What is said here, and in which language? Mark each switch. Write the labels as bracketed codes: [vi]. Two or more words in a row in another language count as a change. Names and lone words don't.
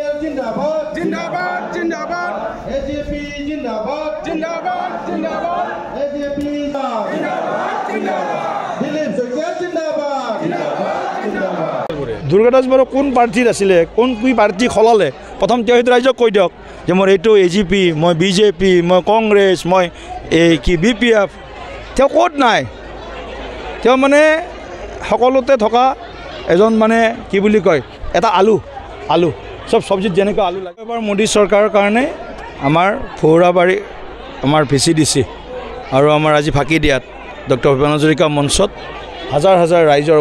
[hi] जिंदाबाद जिंदाबाद जिंदाबाद एजेपी जिंदाबाद जिंदाबाद जिंदाबाद एजेपी जिंदाबाद जिंदाबाद दिलीप शइकिया जिंदाबाद जिंदाबाद [as] दुर्गादास বৰ কোন প্ৰাৰ্থীৰ আছিলে কোন কি পাৰ্টি খলালে প্ৰথম তেওঁ ৰাইজক কৈ দিয়ক যে মোৰ এইটো এজিপি মই বিজেপি মই কংগ্ৰেছ মই এই কি বিপিএফ তেওঁ ক'ত নাই তেওঁ মানে সকলোতে থকা এজন মানে কি বুলি কয় এটা আলু সব সবজিত যেনেকৈ আলু লাগে এবাৰ মোদী চৰকাৰৰ কাৰণে আমাৰ ফৌৰাবাৰী আমাৰ ভিচিডিচি আৰু আমাৰ আজি ফাঁকি দিয়াত ডক্টৰ ভূপেন হাজৰিকা মঞ্চত হাজাৰ হাজাৰ ৰাইজৰ